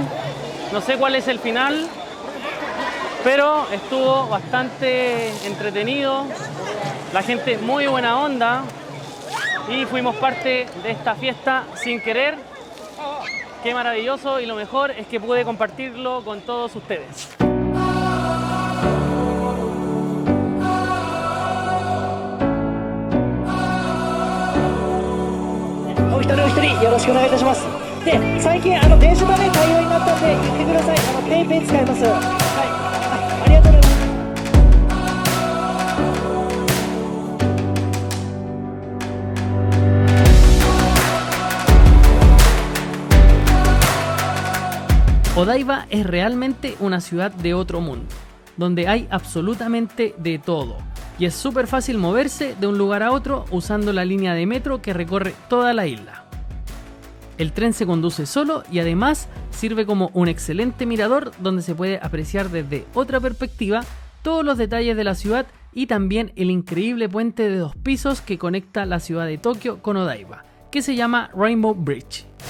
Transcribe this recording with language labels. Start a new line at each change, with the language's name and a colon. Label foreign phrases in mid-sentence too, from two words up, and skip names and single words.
Spanish: No sé cuál es el final, pero estuvo bastante entretenido. La gente muy buena onda. Y fuimos parte de esta fiesta sin querer. Qué maravilloso, y lo mejor es que pude compartirlo con todos ustedes.
Japanese: お一人お一人よろしくお願いいたします。で、最近電子マネー対応になったんで言ってください。ペイペイ使います。はい。ありがとうございます。
Spanish: Odaiba es realmente una ciudad de otro mundo, donde hay absolutamente de todo, y es súper fácil moverse de un lugar a otro usando la línea de metro que recorre toda la isla. El tren se conduce solo y además sirve como un excelente mirador donde se puede apreciar desde otra perspectiva todos los detalles de la ciudad y también el increíble puente de 2 pisos que conecta la ciudad de Tokio con Odaiba, que se llama Rainbow Bridge.